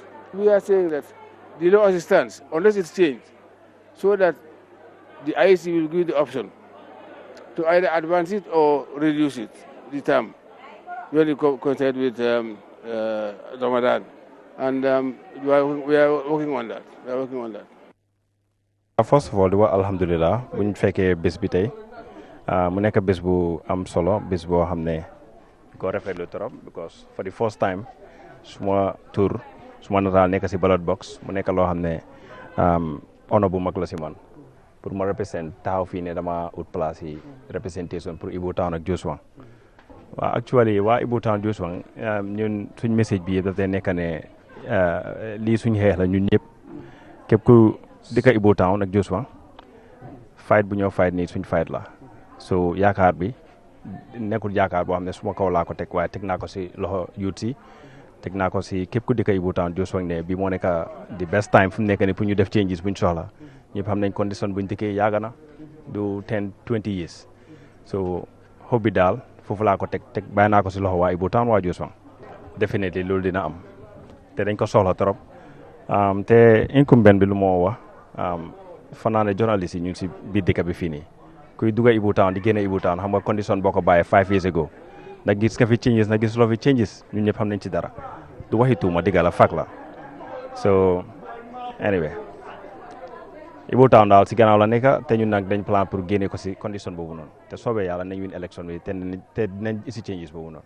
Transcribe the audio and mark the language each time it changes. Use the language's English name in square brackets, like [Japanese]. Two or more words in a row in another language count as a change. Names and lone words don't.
[English] We are saying that the law as it stands, unless it's changed, so that the IEC will give the option to either advance it or reduce it, the term, when you coincide with Ramadan. And we are working on that. First of all, [Wolof] alhamdulillah, buñ fekkee bés bi tey mu nekk bés bu am solo, bés boo xam ne ko rafetlu trop because [English] for the first time [Wolof] suma tour suma nataal nekk si [English] ballot box [Wolof] mu nekk loo xam ne ono bu mag la si man pour ma represent taxaw fii ne dama ut place yi representation pour Ibo Town ak Joswang waaw actually waa Ibo Town Joswang ñun suñ message bi yëpp daf dee nekk ne lii suñ xeex la ñun ñëpp képp ku dëkk Ibo Town ak Joswang fight bu ñoo fight nii suñ fight la so yaakaar bi nekkul yaakaar boo xam ne suma kaw laa ko teg waaye teg naa ko si loxo youth si teg naa ko si képp ku dëkk Ibo Town Joswang ne bi moo nekk [English] the best time [Wolof] fu mu nekk ni pour ñu def changes buñ soxla ñëpp xam nañ condition buñ dëkkee yàgg na du 10-20 years so xob bi daal foofu laa ko teg bàyyi naa ko si loxo waa Ibo Town waa Joswang definitely loolu dina am te dañ ko soxla trop te incumbent bi lu moo wax fanaa ne journaliste yi ñu ngi si biir dëkk bi fii nii kuy dugga Ibo Town di génne Ibo Town xam nga condition boo ko bàyyee [English] 5 years ago [Wolof] ndax gis nga fi changes ndax gis loo fi changes ñun ñëpp xam nañ ci dara du waxi tuuma digga la fak la so anyway Ibo Town daal si gannaaw la nekk te ñun nag dañ plan pour génne ko si condition boobu noonu te soobee yàlla nañ win élection bi te dinañ isi changes boobu noonu.